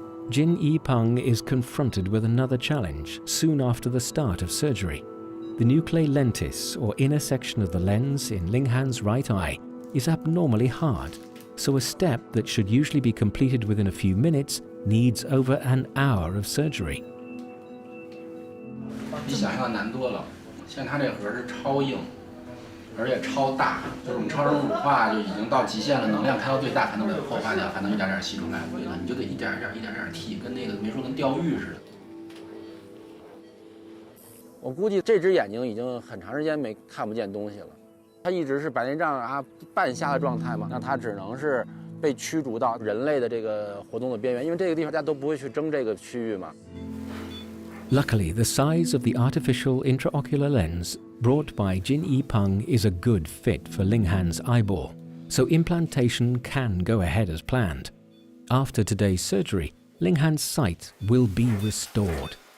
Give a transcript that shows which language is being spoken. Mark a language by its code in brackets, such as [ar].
[en] Jin Yipeng is confronted with another challenge soon after the start of surgery. The nuclear lentis, or inner section of the lens in Linghan's right eye, is abnormally hard, so a step that should usually be completed within a few minutes needs over an hour of surgery. [zh] 比想象难多了。现在它这盒是超硬，而且超大，就是我们超声乳化就已经到极限了，能量开到最大才能把它后化掉，还能一点点吸出来。对了，你就得一点点剔，跟那个没说跟钓鱼似的。我估计这只眼睛已经很长时间看不见东西了，它一直是白内障啊半瞎的状态嘛，那它只能是被驱逐到人类的这个活动的边缘，因为这个地方大家都不会去争这个区域嘛。 [en] Luckily, the size of the artificial intraocular lens brought by Jin Yipeng is a good fit for Linghan's eyeball, so implantation can go ahead as planned. After today's surgery, Linghan's sight will be restored.